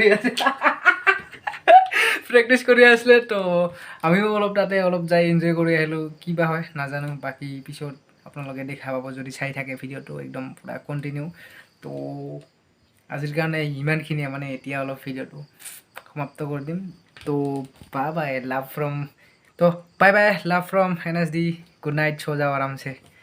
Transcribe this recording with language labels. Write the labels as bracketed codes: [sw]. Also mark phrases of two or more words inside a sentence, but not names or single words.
[as] কৰি আছিলে তো আমিও অলপ তাতে অলপ যাই এনজয় কৰি আহিলোঁ কিবা হয় নাজানো বাকী পিছত আপোনালোকে দেখা পাব যদি চাই থাকে ভিডিঅ'টো একদম পুৰা কণ্টিনিউ তো আজিৰ কাৰণে ইমানখিনিয়ে মানে এতিয়া অলপ ভিডিঅ'টো সমাপ্ত কৰি দিম তো [en] bye love from [as] तो [en] bye love from [as] NSD [en] good night [hi] सो जाओ आराम से